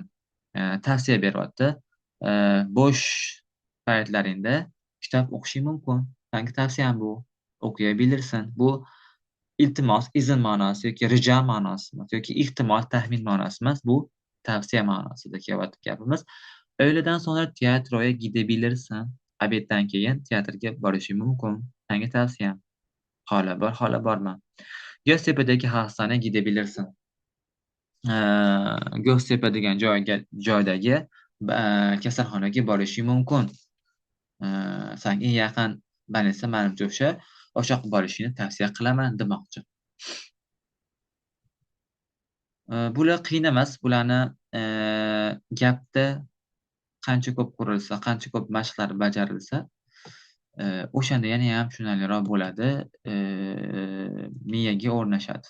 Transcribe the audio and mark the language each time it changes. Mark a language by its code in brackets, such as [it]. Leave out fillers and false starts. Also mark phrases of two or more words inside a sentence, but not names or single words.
[uz] Tavsiya beryapti. Bo'sh paytlaringda kitob o'qishing mumkin. Menga tavsiyam bu. O'qiyabilirsin. Bu iltimos, izn ma'nosi yoki rijo ma'nosi emas, yoki ehtimol, taxmin ma'nosi emas. Bu tavsiya ma'nosida kelyapti gapimiz. [tr] Öğleden sonra tiyatroya gidebilirsin. [uz] Obeddan keyin teatrga borishing mumkin. Menga tavsiyam. Hala bor, hala borma. [tr] Göztepe'deki hastaneye gidebilirsin. [uz] Göztepe degan joydagi kasalxonaga borishing mumkin. Senga eng yaqin больница manimcha o'sha yoqqa borishingni tavsiya qilaman demoqchi. Bular qiyin emas. Bularni gapda qancha ko'p qurilsa, qancha ko'p mashqlar bajarilsa, o'shanda yana ham tushunarliroq bo'ladi, miyaga o'rnashadi.